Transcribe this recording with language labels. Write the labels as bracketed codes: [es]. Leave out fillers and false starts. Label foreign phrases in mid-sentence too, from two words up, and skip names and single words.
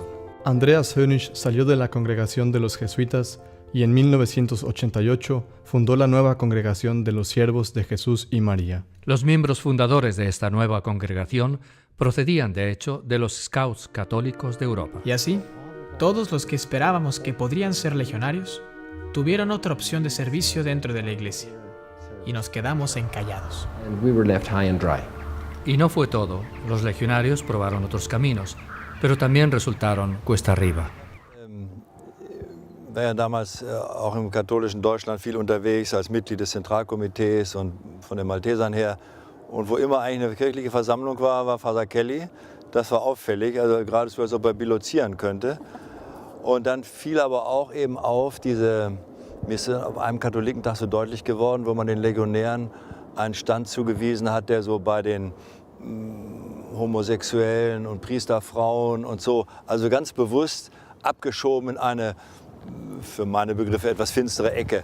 [es] Andreas Hönisch salió de la congregación de los jesuitas y en 1988 fundó la nueva congregación de los Siervos de Jesús y María. Los miembros fundadores de esta nueva congregación procedían, de hecho, de los Scouts católicos de Europa. Y así, todos los que esperábamos que podrían ser legionarios tuvieron otra opción de servicio dentro de la iglesia. Y nos quedamos encallados. [en] And we were left high and dry. [es] Y no fue todo. Los legionarios probaron otros caminos, pero también resultaron cuesta arriba. [de] War ja damals auch im katholischen Deutschland viel unterwegs als Mitglied des Zentralkomitees und von den Maltesern her. Und wo immer eigentlich eine kirchliche Versammlung war Father Kelly. Das war auffällig, also geradezu, als ob er bilozieren könnte. Und dann fiel aber auch eben auf mir ist auf einem Katholikentag so deutlich geworden, wo man den Legionären einen Stand zugewiesen hat, der so bei den Homosexuellen und Priesterfrauen und so, also ganz bewusst abgeschoben in eine, für meine Begriffe, etwas finstere Ecke.